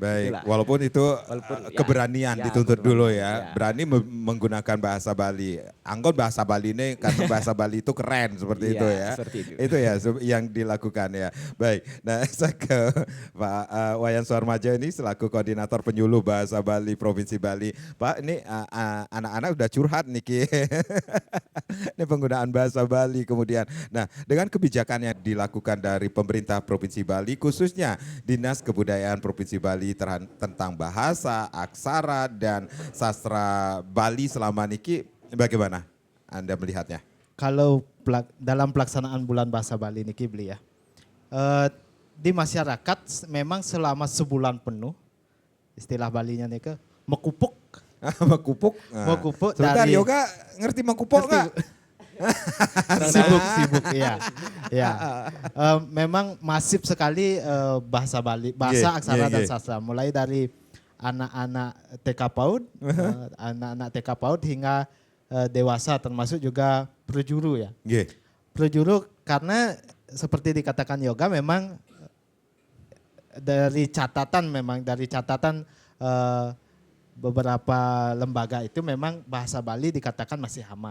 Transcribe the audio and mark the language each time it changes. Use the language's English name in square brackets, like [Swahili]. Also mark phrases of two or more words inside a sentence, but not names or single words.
[Indonesian] Baik, Itulah. walaupun itu Walaupun keberanian ya, dituntut keberanian, dulu ya. ya. Berani menggunakan bahasa Bali. Anggon bahasa Bali ini karena bahasa Bali itu keren seperti itu Iya, ya. seperti itu. Itu ya yang dilakukan ya. Baik, nah saya ke Pak Wayan Suarmaja ini selaku koordinator penyuluh bahasa Bali Provinsi Bali. Pak, ini anak-anak udah curhat nih Ki. Ini penggunaan bahasa Bali kemudian. Nah, dengan kebijakan yang dilakukan dari pemerintah Provinsi Bali khususnya Dinas Kebudayaan Provinsi Bali tentang bahasa, aksara dan sastra Bali selama niki bagaimana Anda melihatnya? Kalau dalam pelaksanaan bulan bahasa Bali ini Kibli ya, di masyarakat memang selama sebulan penuh, istilah Balinya nih ke mekupuk. Mengkupuk. Mengkupuk Sebentar, dari- Yoga ngerti mengkupuk Ngerti, nggak? sibuk, iya. Ya. Memang masif sekali bahasa Bali, bahasa Nggih, aksara nggih, dan nggih. sastra, mulai dari anak-anak TK PAUD, anak-anak TK PAUD hingga dewasa, termasuk juga prejuru ya. Nggih. Prejuru karena seperti dikatakan Yoga memang dari catatan beberapa lembaga itu memang bahasa Bali dikatakan masih aman.